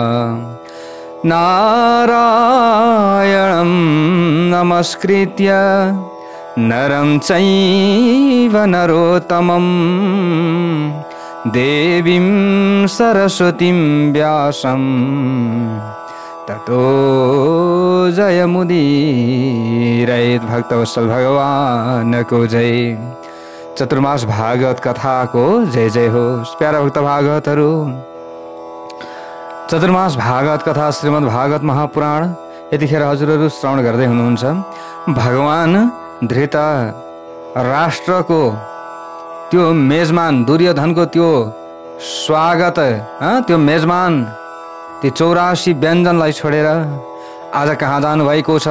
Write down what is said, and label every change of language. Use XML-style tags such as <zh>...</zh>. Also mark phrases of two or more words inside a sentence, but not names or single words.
<sa>नारायणं नमस्कृत्य नरं चैव नरोत्तमं देवीं सरस्वतीं व्यासं ततो जयमुदीरयेत्।</sa> <ne>भक्तवत्सल भगवान को जय। चतुर्मास भागवत कथा को जय जय हो। प्यारा भक्त भागवतहरू, चतुर्मास भागवत कथा श्रीमद् भागवत महापुराण यतिखेर हजुरहरू श्रवण गर्दै हुनुहुन्छ। भगवान धृतराष्ट्रको त्यो मेजमान दुर्योधनको त्यो स्वागत, त्यो मेजमान, त्यो 84 व्यञ्जनलाई छोडेर आज कहाँ जानुभएको छ?</ne>